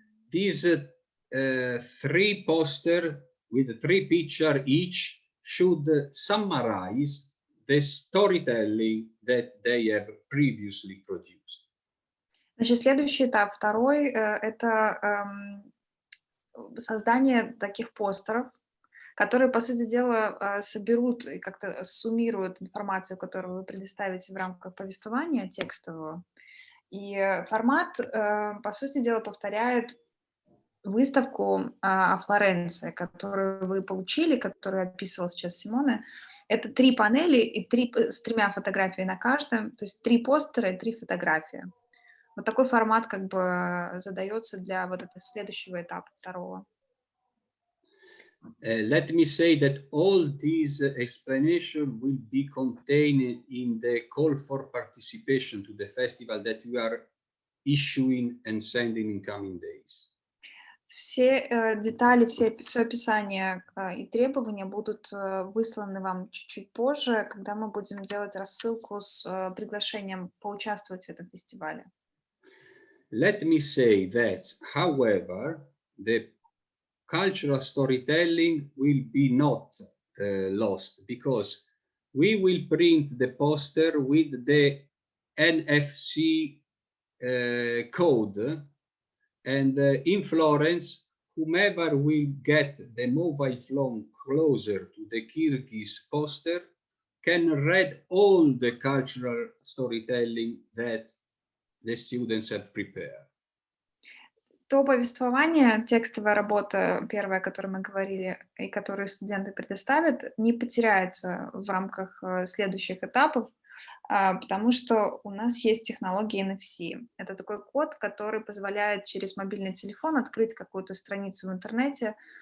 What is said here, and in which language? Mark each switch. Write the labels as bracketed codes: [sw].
[en] These 3 posters with 3 pictures each should summarize the storytelling that they have previously produced. [ru] Значит, следующий этап, второй, это создание таких постеров, которые, по сути дела, соберут и как-то суммируют информацию, которую вы предоставите в рамках повествования текстового. И формат, по сути дела, повторяет выставку о Флоренции, которую вы получили, которую описывал сейчас Симоне. Это 3 панели и с 3 фотографиями на каждом, то есть 3 постера и 3 фотографии. Вот такой формат как бы задается для вот этого следующего этапа, второго. [en] Let me say that all these explanation will be contained in the call for participation to the festival that we are issuing and sending in coming days. [ru] Все детали, все описание и требования будут высланы вам чуть-чуть позже, когда мы будем делать рассылку с приглашением поучаствовать в этом фестивале. [en] Let me say that, however, the cultural storytelling will be not lost, because we will print the poster with the NFC code, and in Florence, whomever will get the mobile phone closer to the Kyrgyz poster can read all the cultural storytelling that the students have prepared. [ru] То повествование, текстовая работа, первая, о которой мы говорили, и которую студенты предоставят, не потеряется в рамках следующих этапов, потому что у нас есть технология NFC. Это такой код, который позволяет через мобильный телефон открыть какую-то страницу в интернете.